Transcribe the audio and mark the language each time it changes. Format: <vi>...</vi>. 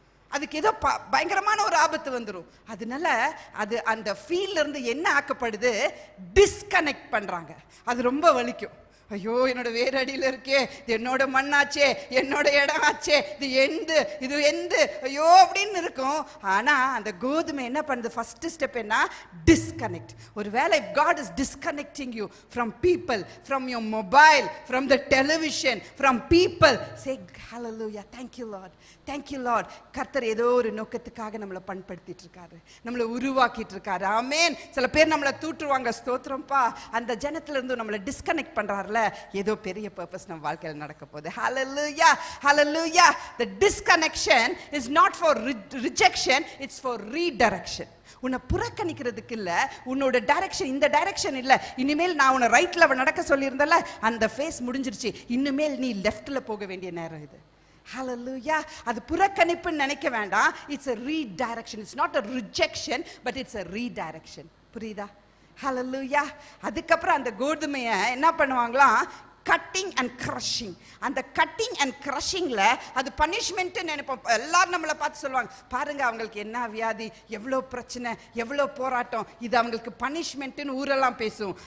<ta>அதுக்கு ஏதோ பயங்கரமான ஒரு ஆபத்து வந்துடும். அதனால அது அந்த ஃபீல்ட்ல இருந்து என்ன ஆக்கப்படுது? டிஸ்கனெக்ட் பண்றாங்க. அது ரொம்ப வலிக்கும். ஐயோ, என்னோட வேறு அடியில் இருக்கே, இது என்னோட மண்ணாச்சே, என்னோட இடம் ஆச்சே, இது எந்த ஐயோ அப்படின்னு இருக்கும். ஆனா அந்த கோதுமை என்ன பண்ணுது? ஃபர்ஸ்ட் ஸ்டெப் என்ன? டிஸ்கனெக்ட். ஒருவேளை</ta> <en>if God is disconnecting you from people, from your mobile, from the television, from people, say hallelujah, thank you Lord, thank you Lord.</en> <ta>கர்த்தர் ஏதோ ஒரு நோக்கத்துக்காக நம்மளை பண்படுத்திட்டு இருக்காரு, நம்மளை உருவாக்கிட்டு இருக்காரு. ஆமென். சில பேர் நம்மளை தூற்றுவாங்க, ஸ்தோத்திரம்ப்பா. அந்த ஜனத்துல இருந்து நம்மளை டிஸ்கனெக்ட் பண்றாருல, ஏதோ பெரிய பர்பஸ் நம்ம வாழ்க்கையில் நடக்க போகுது. ஹல்லேலூயா, ஹல்லேலூயா.</ta> <en>The disconnection is not for rejection, it's for redirection.</en> <ta>உன்னை புறக்கணிக்கிறதுக்கு இல்ல, உன்னோட டைரக்ஷன் இந்த டைரக்ஷன் இல்ல. இனிமேல் நான் உன்னை ரைட்ல நடக்க சொல்லியிருந்தல, அந்த ஃபேஸ் முடிஞ்சிருச்சு. இனிமேல் நீ லெஃப்ட்ல போக வேண்டிய நேரம் இது. ஹல்லேலூயா. அது புறக்கணிப்புன்னு நினைக்க வேண்டாம்.</ta> <en>It's a redirection. It's not a rejection, but it's a redirection.</en> <ta>புரியுதா? ஹல்லேலூயா. அதுக்கப்புறம் அந்த கோதுமையை என்ன பண்ணுவாங்களாம்? Cutting and crushing. அந்த கட்டிங் அண்ட் கிரஷிங்ல அது பனிஷ்மெண்ட் நினைப்போம். எல்லாரும் நம்மளை பார்த்து சொல்லுவாங்க, பாருங்க அவங்களுக்கு என்ன வியாதி, எவ்வளோ பிரச்சனை, எவ்வளோ போராட்டம், இது அவங்களுக்கு பனிஷ்மெண்ட்னு ஊரெல்லாம் பேசும்.</ta>